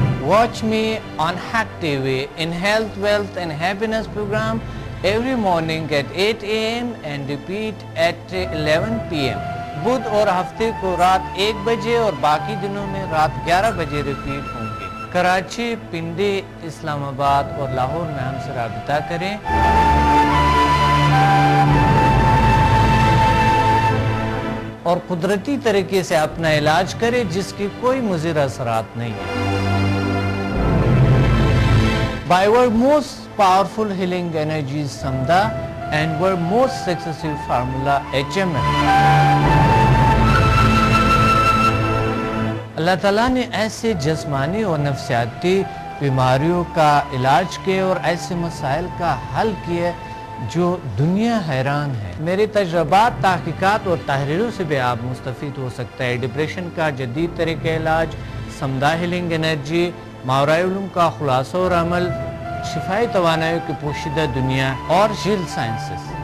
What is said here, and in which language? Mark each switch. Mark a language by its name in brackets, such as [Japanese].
[English] Watch me on Hack TV in Health, Wealth and Happiness program every morning at 8 a.m. and repeat at 11 p.m. [Urdu] بدھ اور ہفتے کو رات 1 بجے اور باقی دنوں میں رات 11 بجے ریپیٹ ہوں گے. کراچی، پنڈی، اسلام آباد اور لاہور میں ہم سے رابطہ کریں. اور قدرتی طریقے سے اپنا علاج کریں جس کی کوئی مضر اثرات نہیں ہیں. [English] By our most powerful healing energies Samda and our most successful formula HMF. [Urdu] اللہ تعالیٰ نے ایسے جسمانی اور نفسیاتی بیماریوں کا علاج کیا اور ایسے مسائل کا حل کیا جو دنیا حیران ہے. میرے تجربات، تحقیقات اور تحریروں سے بھی آپ مستفید ہو سکتا ہے. ڈپریشن کا جدید طریقہ علاج، سمدہ ہیلنگ انرجی، ماورائے علوم کا خلاصہ اور عمل، شفائی توانائی کی پوشیدہ دنیا اور جیل سائنسز.